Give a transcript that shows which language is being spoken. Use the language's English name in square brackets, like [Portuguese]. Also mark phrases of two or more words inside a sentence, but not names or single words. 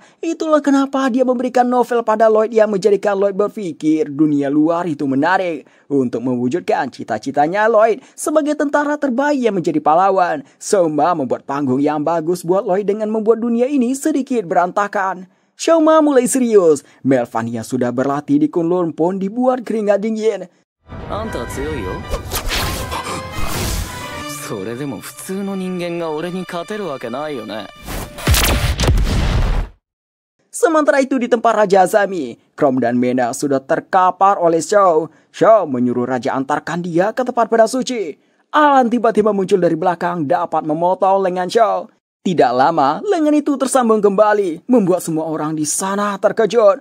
[Indonesian] Itulah kenapa dia memberikan novel pada Lloyd yang menjadikan Lloyd berpikir dunia luar itu menarik. Untuk mewujudkan cita-citanya Lloyd sebagai tentara terbaik yang menjadi pahlawan, Shouma membuat panggung yang bagus buat Lloyd dengan membuat dunia ini sedikit berantakan. Shoma mulai serius. Melvania sudah berlatih di Kunlun pun dibuat keringat dingin. [Japanese] あんたは強いよ。それでも普通の人間が俺に勝てるわけないよね。 [Indonesian] Sementara itu di tempat Raja Azami, Chrome dan Mena sudah terkapar oleh Shaw. Shaw menyuruh Raja antarkan dia ke tempat pedang suci. Alan tiba-tiba muncul dari belakang dapat memotong lengan Shaw. Tidak lama, lengan itu tersambung kembali, membuat semua orang di sana terkejut.